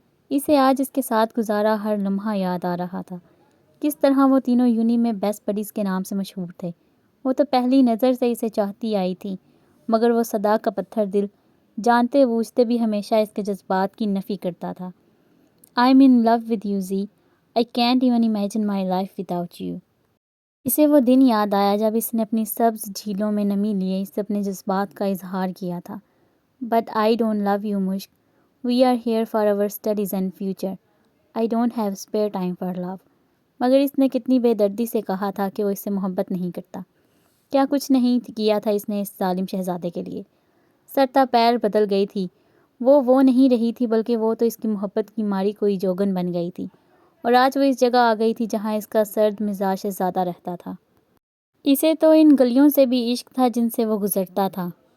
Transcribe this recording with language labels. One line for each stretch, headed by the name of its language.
Urdu: اسے آج اس کے ساتھ گزارا ہر لمحہ یاد آ رہا تھا۔ کس طرح وہ تینوں یونی میں بیسٹ بڈیز کے نام سے مشہور تھے۔ وہ تو پہلی نظر سے اسے چاہتی آئی تھی، مگر وہ صدا کا پتھر دل جانتے بوجھتے بھی ہمیشہ اس کے جذبات کی نفی کرتا تھا۔
English: I'm in love with you Z. I can't even imagine my life without you.
Urdu: اسے وہ دن یاد آیا جب اس نے اپنی سبز جھیلوں میں نمی لیے اس سے اپنے جذبات کا اظہار کیا تھا۔
English: But I don't love you
Urdu: مشک.
English: We are here for our studies and future. I don't have spare time for love.
Urdu: مگر اس نے کتنی بے دردی سے کہا تھا کہ وہ اس سے محبت نہیں کرتا۔ کیا کچھ نہیں کیا تھا اس نے اس ظالم شہزادے کے لیے۔ سرتا پیر بدل گئی تھی۔ وہ نہیں رہی تھی، بلکہ وہ تو اس کی محبت کی ماری کوئی جوگن بن گئی تھی، اور آج وہ اس جگہ آ گئی تھی جہاں اس کا سرد مزاج شہزادہ رہتا تھا۔ اسے تو ان گلیوں سے بھی عشق تھا جن سے وہ گزرتا تھا۔